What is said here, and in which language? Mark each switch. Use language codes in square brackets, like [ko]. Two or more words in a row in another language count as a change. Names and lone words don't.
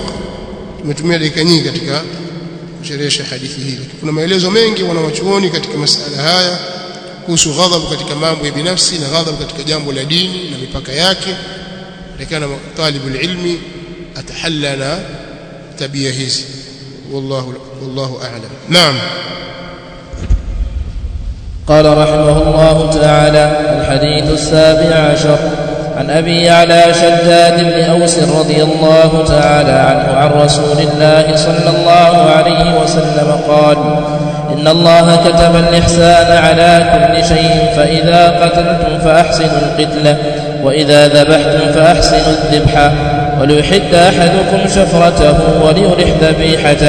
[sw] Tumetumia dakika nyingi katika kusherehesha hadithi hii. Kuna maelezo mengi wanawachuoni katika masala haya kuhusu ghadhabu katika mambo ya binafsi na ghadhabu katika jambo la dini na mipaka yake. Lakini [ar] طالب العلم [sw] atahalla na tabia hizi. [ar] والله أعلم. نعم. قال رحمه الله تعالى: الحديث 17 عن أبي يعلى شداد بن أوس رضي الله تعالى عنه عن رسول الله صلى الله عليه وسلم قال: إن الله كتب الإحسان على كل شيء، فإذا قتلتم فأحسنوا القتلة، وإذا ذبحتم فأحسنوا الذبحة، وليحد أحدكم شفرته وليرح ذبيحته.